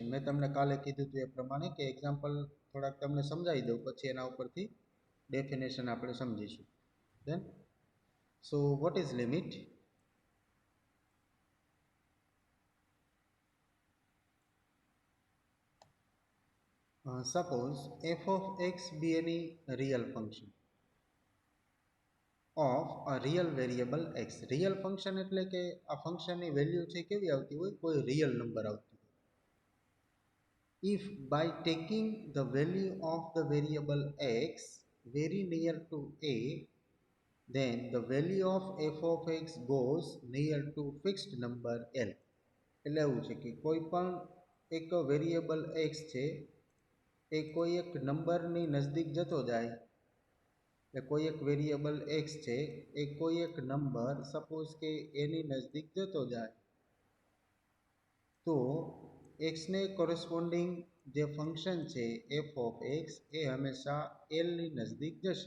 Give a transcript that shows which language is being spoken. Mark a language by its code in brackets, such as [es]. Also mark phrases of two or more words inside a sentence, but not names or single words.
[gu] મેં તમને કાલે કીધું હતું એ પ્રમાણે કે એક્ઝામ્પલ થોડાક તમને સમજાવી દઉં, પછી એના ઉપરથી ડેફિનેશન આપણે સમજીશું. [en] Then so what is limit? સપોઝ f of x be any real function of a real variable x. real function [gu] એટલે કે આ ફંક્શનની વેલ્યુ છે કેવી આવતી હોય? કોઈ રિયલ નંબર આવતી હોય. [en] If by taking the value of the variable x very near to a, then the value of f of x goes near to fixed number l. [gu] એટલે એવું છે કે કોઈ પણ એક વેરિયેબલ x છે એ કોઈ એક નંબરની નજદીક જતો જાય, એટલે કોઈ એક વેરિયેબલ x છે એ કોઈ એક નંબર સપોઝ કે એની નજદીક જતો જાય, તો x ને કોરસ્પોન્ડિંગ જે ફંક્શન છે [en] f of x [gu] એ હંમેશા l ની નજદીક જશે.